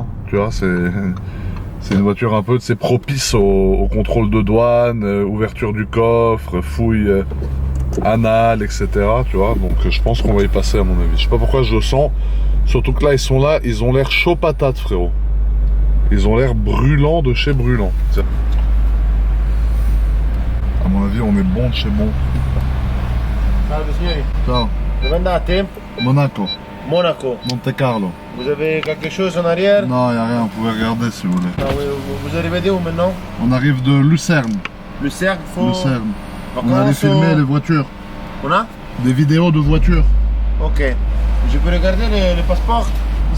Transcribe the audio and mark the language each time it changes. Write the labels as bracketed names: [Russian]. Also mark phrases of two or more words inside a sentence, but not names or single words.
[French] Tu vois, c'est une voiture un peu, c'est propice au contrôle de douane, ouverture du coffre, fouille anale, etc. Tu vois, donc je pense qu'on va y passer à mon avis. Je sais pas pourquoi je le sens, surtout que là, ils ont l'air chaud patate, frérot. Ils ont l'air brûlants de chez brûlant. Tiens. À mon avis, on est bon de chez bon. [Italian] Salve signori, Ciao. dove andate? Monaco, Monaco. Monte Carlo. [French] Vous avez quelque chose en arrière? Non, il n'y a rien, vous pouvez regarder si vous voulez. Non, vous arrivez où maintenant? On arrive de Lucerne. Le cercle, faut... Le CERN. On Vacances, allait filmer les voitures. On a? Des vidéos de voitures. Ok. Je peux regarder le passeport ici?